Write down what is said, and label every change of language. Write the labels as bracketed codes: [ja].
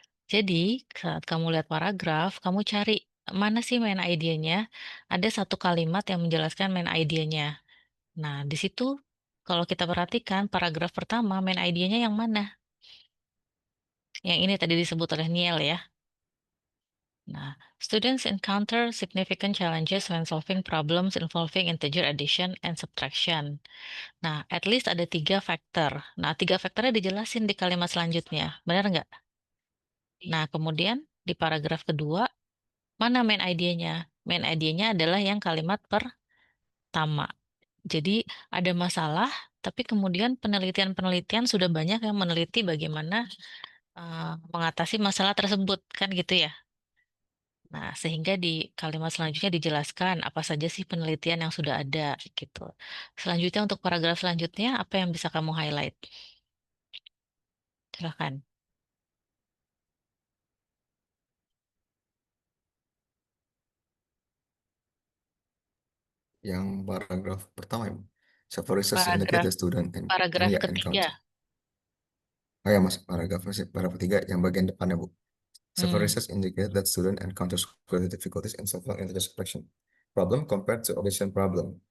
[id] Jadi, saat kamu lihat paragraf, kamu cari mana sih main idenya. Ada satu kalimat yang menjelaskan main idenya. Nah, di situ kalau kita perhatikan paragraf pertama main idenya yang mana? Yang ini tadi disebut oleh Niel ya. [en] Nah, students encounter significant challenges when solving problems involving integer addition and subtraction. [id] Nah, at least ada 3 faktor. Nah, 3 faktornya dijelasin di kalimat selanjutnya. Benar nggak? Nah, kemudian di paragraf kedua, mana main idenya? Main idenya adalah yang kalimat pertama. Jadi, ada masalah, tapi kemudian penelitian-penelitian sudah banyak yang meneliti bagaimana mengatasi masalah tersebut, kan gitu ya? Nah, sehingga di kalimat selanjutnya dijelaskan apa saja sih penelitian yang sudah ada gitu. Selanjutnya untuk paragraf selanjutnya, apa yang bisa kamu highlight? Silakan. Yang paragraf pertama ya, [en] several research indicate the student and [id] paragraf ya ketiga. [en] encounter. [id] Oh ya, Mas, paragraf ketiga yang bagian depannya, Bu. [en] Several Hmm, research indicate that student encounters greater difficulties in solving integer subtraction problem compared to addition problem.